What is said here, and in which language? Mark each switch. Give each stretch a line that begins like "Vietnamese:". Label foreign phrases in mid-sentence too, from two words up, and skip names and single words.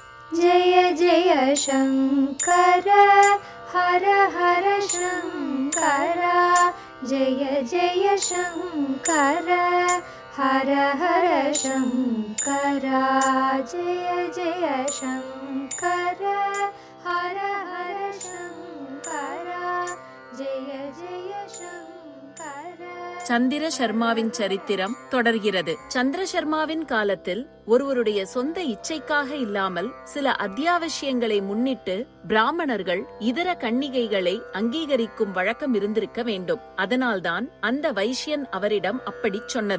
Sanskrit: जय जय शङ्कर हर हर शङ्कर जय जय शङ्कर हर हर शङ्कर जय जय शङ्कर हर हर शङ्कर जय जय शङ्कर.
Tamil: சந்திர சர்மாவின் சரித்திரம் தொடர்கிறது. சந்திர சர்மாவின் காலத்தில் ஒருவருடைய சொந்த இச்சைக்காக இல்லாமல் சில அத்தியாவசியங்களை முன்னிட்டு பிராமணர்கள் இதர கன்னிகைகளை அங்கீகரிக்கும் வழக்கம் இருந்திருக்க வேண்டும். அதனால்தான் அந்த வைஷ்யன் அவரிடம் அப்படி சொன்னது.